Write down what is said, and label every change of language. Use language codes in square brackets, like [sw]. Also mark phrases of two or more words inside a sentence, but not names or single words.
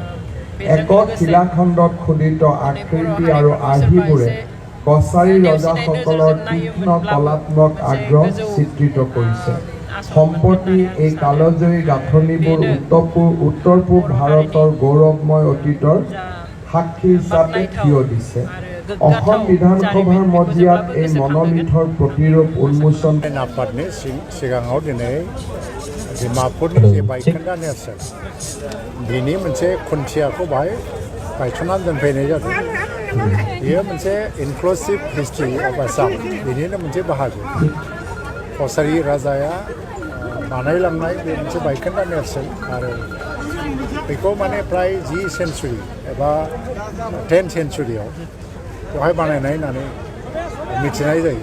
[as] একক শিলাখণ্ডত খোদিত আকৃতি আৰু আৰ্হিবোৰে কছাৰী ৰজাসকলৰ তীক্ষ্ণ কলাত্মক আগ্ৰহ চিত্ৰিত কৰিছে। সম্প্ৰতি এই কালজয়ী গাঁথনিবোৰ উত্তৰ পূব ভাৰতৰ গৌৰৱময় অতীতৰ সাক্ষী হিচাপে থিয় দিছে। অসম বিধানসভাৰ মজিয়াত এই মনোলিথৰ প্ৰতিৰূপ উন্মোচন [brx] आफादनि सिगाङाव दिनै डिमापुरनि जे बायखोन्दा नेरसोन बिनि मोनसे खुन्थियाखौ बाहाय गायसननानै दोनफैनाय जादों। बेयो मोनसे [en] inclusive history of Assam [brx] बिनिनो मोनसे बाहागो। कछारी राजाया बानायलांनाय बे मोनसे बायखोन्दा नेरसोन आरो बेखौ माने फ्राय 10 सेन्चुरि एबा 10 सेन्चुरियाव बेवहाय बानायनाय होननानै मिथिनाय जायो।